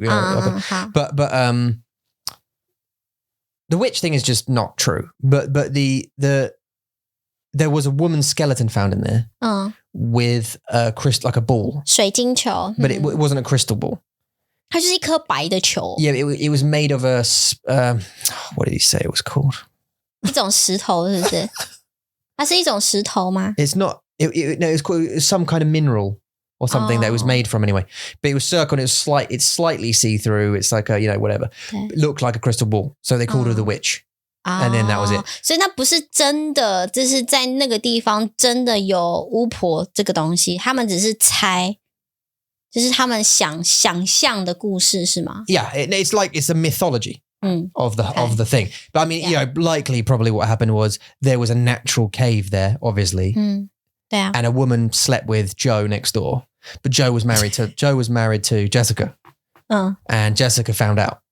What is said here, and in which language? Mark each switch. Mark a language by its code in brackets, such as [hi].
[en] But the witch thing is just not true. But there was a woman's skeleton found in there with a crystal, like a ball. [zh] 水晶球。 [en] But it wasn't a crystal ball. [zh] 它就是一颗白的球。 [en] Yeah, it was made of a what did he say it was called? [zh] 一种石头是不是？它是一种石头吗？ [en] It's not. It was some kind of mineral or something that it was made from anyway. But it was circle and it's slightly see-through. It's like a, whatever. It looked like a crystal ball. So they called her the witch. And then that was it. [zh] 所以那不是真的，就是在那个地方真的有巫婆这个东西，他们只是猜，就是他们想象的故事是吗？ [en] Yeah, it's a mythology of the thing. But I mean, likely probably what happened was there was a natural cave there, obviously. [zh] 对啊。 [en] And a woman slept with Joe next door. But Joe was married to Jessica. And Jessica found out.